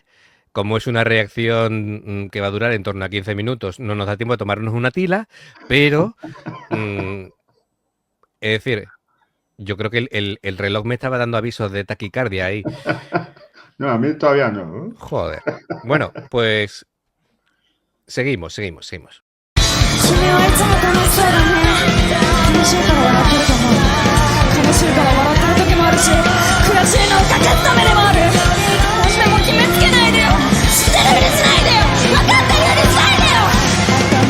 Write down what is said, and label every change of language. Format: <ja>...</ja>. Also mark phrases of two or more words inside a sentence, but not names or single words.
<es>Como es una reacción que va a durar en torno a 15 minutos, no nos da tiempo de tomarnos una tila, pero es decir, yo creo que el reloj me estaba dando avisos de taquicardia ahí. No, a mí todavía no. Joder. Bueno, pues seguimos.</es> <ja>君はいつも楽しそうだね悲しいから笑ってると思う悲しいから笑ってる時もあるし悔しいのを隠すためでもある何でも決めつけないでよ知ってるふりしないでよ分かってるふりしないでよ頭</ja>